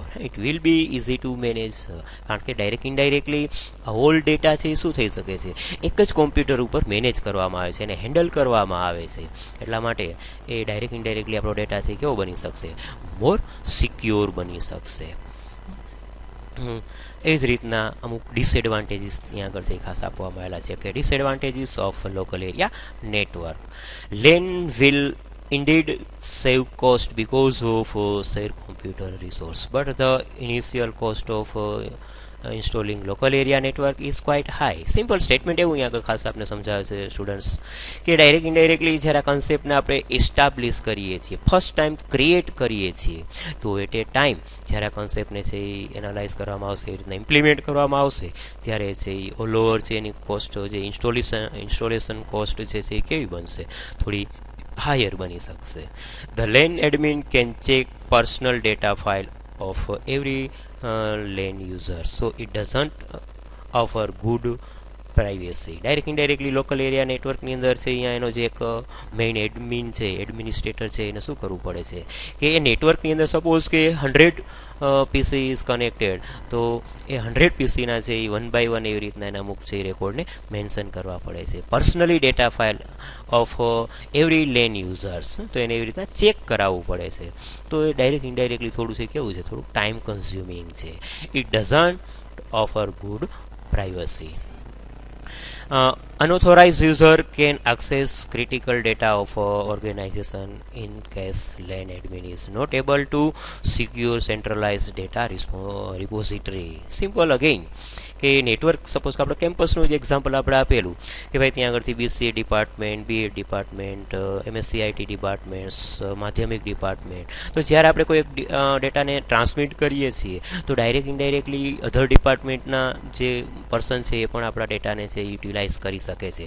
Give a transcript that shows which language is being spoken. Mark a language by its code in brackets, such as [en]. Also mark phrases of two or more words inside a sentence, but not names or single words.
[en] it will be easy to manage [gu] કારણ કે [en] direct indirectly whole data [gu] છે એ શું થઈ શકે છે એક જ કોમ્પ્યુટર ઉપર મેનેજ કરવામાં આવે છે અને હેન્ડલ કરવામાં આવે છે. એટલા માટે એ [en] direct indirectly [gu] આપણો ડેટા છે કેવો બની શકશે [en] more secure [gu] બની શકશે. એ જ રીતના અમુક ડિસએડવાન્ટેજીસ ત્યાં આગળ ખાસ આપવામાં આવેલા છે કે [en] disadvantages of local area network. LAN will indeed save cost because of shared computer resource, but the initial cost of installing local area network is quite high. simple statement [gu] એવું અહીંયા આગળ ખાસ આપણે સમજાવે છે સ્ટુડન્ટ્સ કે [en] direct indirectly [gu] જ્યારે આ કન્સેપ્ટને આપણે એસ્ટાબ્લિશ કરીએ છીએ [en] first time create [gu] કરીએ છીએ તો [en] at a time [gu] જ્યારે આ કન્સેપ્ટને છે એ એનાલાઇઝ કરવામાં આવશે એ રીતના ઇમ્પ્લિમેન્ટ કરવામાં આવશે ત્યારે છે એ [en] all over [gu] છે એની કોસ્ટ જે [en] installation cost [gu] છે એ કેવી બનશે થોડી હાયર બની શકશે. [en] ધ LAN admin can check personal data file of every LAN user, so it doesn't offer good privacy. direct indirectly local area [gu] નેટવર્કની અંદર છે અહીંયા એનો જે એક [en] main admin [gu] છે એડમિનિસ્ટ્રેટર છે એને શું કરવું પડે છે કે એ નેટવર્કની અંદર સપોઝ કે [en] 100 PC is connected [gu] તો એ 100 PCના છે એ [en] one by one [gu] એવી રીતના એના અમુક છે એ રેકોર્ડને મેન્શન કરવા પડે છે. [en] personally data file of every LAN users [gu] તો એને એવી રીતના ચેક કરાવવું પડે છે. તો એ [en] direct indirectly [gu] થોડું છે કેવું છે થોડું [en] time consuming [gu] છે. [en] It doesn't offer good privacy. Unauthorized user can access critical data of organization in case LAN admin is not able to secure centralized data repository. [gu] Simple again. કે નેટવર્ક સપોઝ કે આપણે કેમ્પસનું જ એક્ઝામ્પલ આપણે આપેલું કે ભાઈ ત્યાં આગળથી બીસીએ ડિપાર્ટમેન્ટ, બીએડ ડિપાર્ટમેન્ટ, એમએસસી આઈટી ડિપાર્ટમેન્ટ્સ, માધ્યમિક ડિપાર્ટમેન્ટ, તો જ્યારે આપણે કોઈ એક ડેટાને ટ્રાન્સમિટ કરીએ છીએ તો [en] direct indirectly other [gu] ડિપાર્ટમેન્ટના જે પર્સન છે એ પણ આપણા ડેટાને છે યુટિલાઇઝ કરી શકે છે.